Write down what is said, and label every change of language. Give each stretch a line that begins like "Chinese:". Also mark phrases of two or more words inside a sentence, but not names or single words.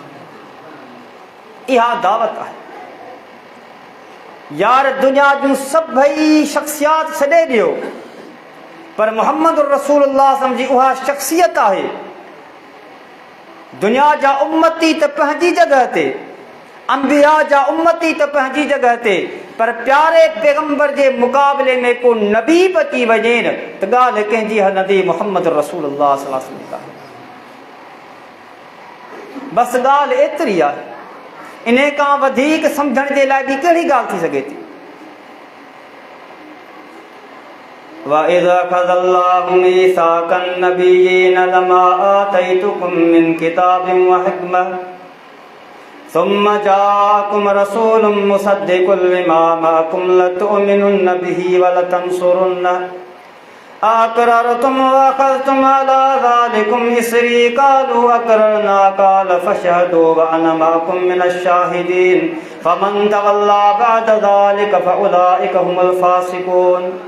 Sindhi: इहा दावत आहे यार, दुनिया जूं सभई शख़्सियात छॾे ॾियो, पर मुहम्मद रसूलुल्लाह जी उहा शख़्सियत आहे। दुनिया जा उम्मती त पंहिंजी जॻह ते, अंबिया जा उम्मती त पंहिंजी जॻह ते, पर प्यारे पैगम्बर जे मुक़ाबले में को नबी बची वञे न त ॻाल्हि कंहिंजी हलंदी मुहम्मद रसूलुल्लाह
Arabic: صلى الله عليه وسلم.
Sindhi: बसि ॻाल्हि एतिरी आहे, इन खां वधीक सम्झण जे लाइ ॿी कहिड़ी ॻाल्हि थी सघे थी?
Arabic: وَإِذْ أَخَذَ اللَّهُ مِيثَاقَ النَّبِيِّينَ لَمَا آتَيْتُكُم مِّن كِتَابٍ وَحِكْمَةٍ ثُمَّ جَاءَكُمْ رَسُولٌ مُّصَدِّقٌ لِّمَا مَعَكُمْ لَتُؤْمِنُنَّ بِهِ وَلَتَنصُرُنَّهُ أَقْرَرْتُمْ وَأَخَذْتُمْ عَلَىٰ ذَٰلِكُمْ إِصْرِي قَالُوا أَقْرَرْنَا قَالَ فَاشْهَدُوا وَأَنَا مَعَكُم مِّنَ الشَّاهِدِينَ فَمَن تَوَلَّىٰ بَعْدَ ذَٰلِكَ فَأُولَٰئِكَ هُمُ الْفَاسِقُونَ۔